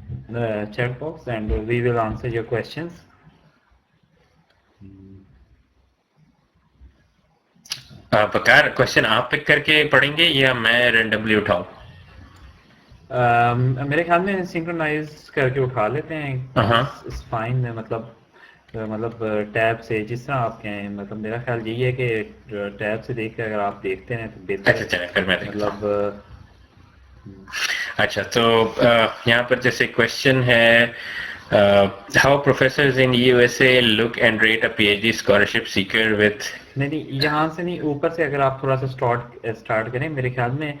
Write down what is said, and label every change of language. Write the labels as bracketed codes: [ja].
[en] the chat box and we will answer your questions. [hi] Bakar question आप pick करके पढ़ेंगे या मैं रैंडमली उठाऊं? मेरे ख्याल में सिंक्रोनाइज करके उठा लेते हैं. [en] It's fine. [hi] मतलब टैब से जिस तरह आप कहें. मतलब मेरा ख्याल यही है कि टैब से देख के अगर आप देखते हैं तो बेहतर. अच्छा चलें फिर मैं देखता हूं. मतलब अच्छा तो यहाँ पर जैसे क्वेश्चन है [en] how professors in USA look and rate a PhD scholarship seeker with. [hi] नहीं यहाँ से नहीं, ऊपर से अगर आप थोड़ा सा स्टार्ट करें मेरे ख्याल में.